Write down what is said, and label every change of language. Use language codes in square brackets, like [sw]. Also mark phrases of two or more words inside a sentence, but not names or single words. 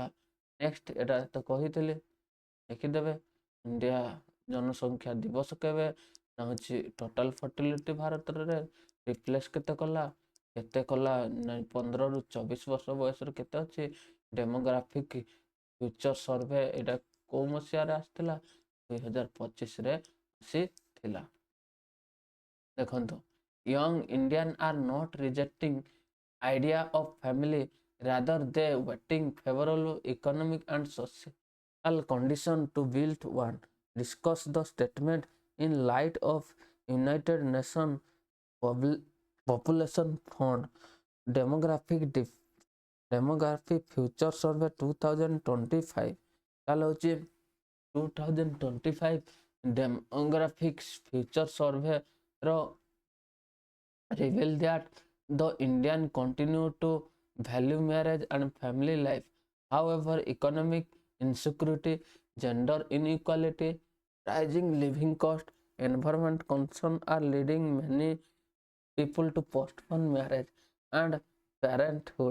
[or] ନେକ୍ସଟ ଏଟା ତ କହିଥିଲି, ଦେଖିଦେବେ ଇଣ୍ଡିଆ ଜନସଂଖ୍ୟା ଦିବସ କେବେ, ନା ହେଉଛି [en] total fertility [or] ଭାରତରେ ରିପ୍ଲେସ୍ କେତେ କଲା 15ରୁ 24 ବର୍ଷ ବୟସରେ କେତେ ଅଛି, ଡେମୋଗ୍ରାଫିକ୍ ଫ୍ୟୁଚର ସର୍ଭେ ଏଇଟା କେଉଁ ମସିହାରେ ଆସିଥିଲା, 2025ରେ ଆସିଥିଲା। [en] ଦେଖନ୍ତୁ, young Indian are not rejecting idea of family, rather they waiting favorable economic and social condition to build one. Discuss the statement in light of United Nations Population Fund Demographic Future Survey 2025। [or] ତାହେଲେ ହେଉଛି [en] 2025 Demographics Future Survey ର reveal that the Indian continue to value marriage and family life. However, economic insecurity, gender inequality, rising living cost, environment concern are leading many people to postpone marriage and parenthood.